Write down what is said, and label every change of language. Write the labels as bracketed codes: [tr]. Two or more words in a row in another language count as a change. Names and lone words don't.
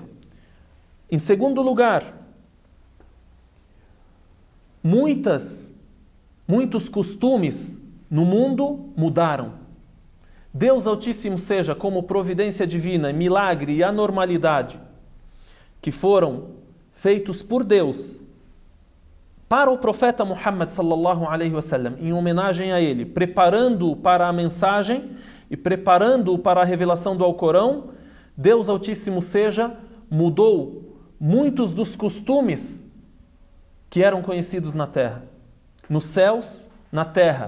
[pt] Em segundo lugar, muitos costumes no mundo mudaram. Deus Altíssimo seja, como providência divina, milagre e anormalidade que foram feitos por Deus para o profeta Muhammad [ar] صلى الله عليه وسلم, [pt] em homenagem a ele, preparando-o para a mensagem e preparando-o para a revelação do Alcorão, Deus Altíssimo seja, mudou muitos dos costumes que eram conhecidos na terra, nos céus, na terra.